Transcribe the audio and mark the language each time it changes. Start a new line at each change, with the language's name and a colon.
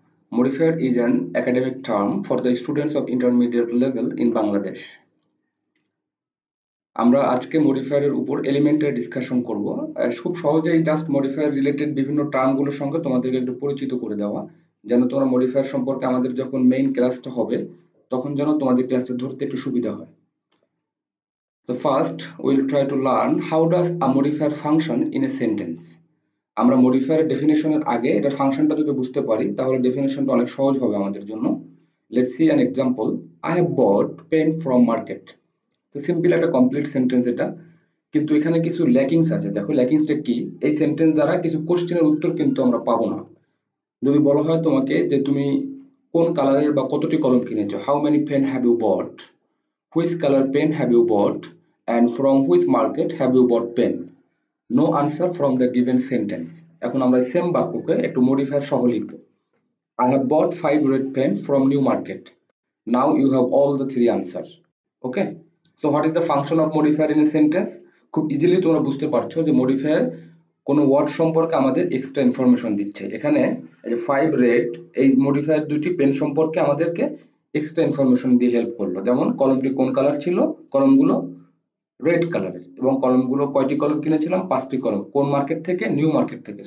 English: Modifier is an academic term for the students of intermediate level in Bangladesh.
Bangla: আমরা আজকে মডিফায়ারের উপর elementary discussion করব। খুব সহজেই জাস্ট মডিফায়ার রিলেটেড বিভিন্ন টার্মগুলোর সঙ্গে তোমাদেরকে একটু পরিচিত করে দেওয়া, যেন তোমরা মডিফায়ার সম্পর্কে আমাদের যখন মেইন ক্লাসটা হবে তখন যেন তোমাদের ক্লাসটা ধরতে একটু সুবিধা হয়।
English: So first we'll try to learn how does a modifier function in a sentence.
Bangla: আমরা মডিফায়ারের ডেফিনেশনের আগে এটা ফাংশনটা যদি বুঝতে পারি তাহলে ডেফিনেশনটা অনেক সহজ হবে আমাদের জন্য।
English: Let's see an example. I have bought pen from market.
Bangla: তো সিম্পল একটা কমপ্লিট সেন্টেন্স এটা, কিন্তু এখানে কিছু ল্যাকিংস আছে। দেখো ল্যাকিংসটা কি, এই সেন্টেন্স দ্বারা কিছু কোশ্চেনের উত্তর কিন্তু আমরা পাবো না। যদি বলা হয় তোমাকে যে তুমি কোন কালারের বা কতটি কলম কিনেছো,
English: How many pen have you bought, which colour pen have you bought, and from which market have you bought pen, no answer from the given sentence.
Bangla: এখন আমরা সেম বাক্যকে একটু মডিফায়ার সহ লিখব।
English: I have bought 5 red pens from New Market. Now you have all the 3 answers. Okay? So what is the function of modifier in a sentence?
Bangla: খুব easily তোমরা বুঝতে পারছো যে মডিফায়ার কোনো ওয়ার্ড সম্পর্কে আমাদের এক্সট্রা ইনফরমেশন দিচ্ছে। এখানে এই যে 5 রেড, এই মডিফায়ার দুটি পেন সম্পর্কে আমাদেরকে এক্সট্রা ইনফরমেশন দিয়ে হেল্প করলো। যেমন কলমটি কোন কালার ছিল, কলমগুলো রেড কালারের, এবং কলমগুলো কয়টি কলম কিনেছিলাম, 5টি কলম, কোন মার্কেট থেকে, নিউ মার্কেট থেকে।